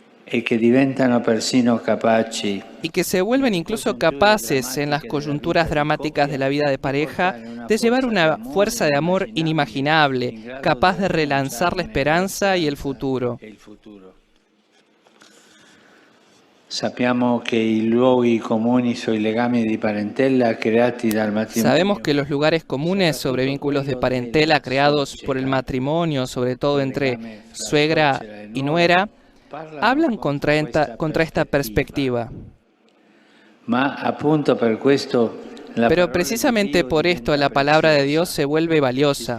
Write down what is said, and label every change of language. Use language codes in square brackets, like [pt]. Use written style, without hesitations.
[es] Y que [it] diventano persino capaci. [es] Y que se vuelven incluso capaces en las coyunturas dramáticas de la vida de pareja de llevar una fuerza de amor inimaginable, capaz de relanzar la esperanza y el futuro. [it] Sappiamo che i luoghi comuni sui legami di parentela creati dal matrimonio. [es] Sabemos que los lugares comunes sobre vínculos de parentela creados por el matrimonio, sobre todo entre suegra y nuera, hablan contra esta perspectiva. [it] Ma appunto per questo [es] Pero precisamente por esto la palabra de Dios se vuelve valiosa.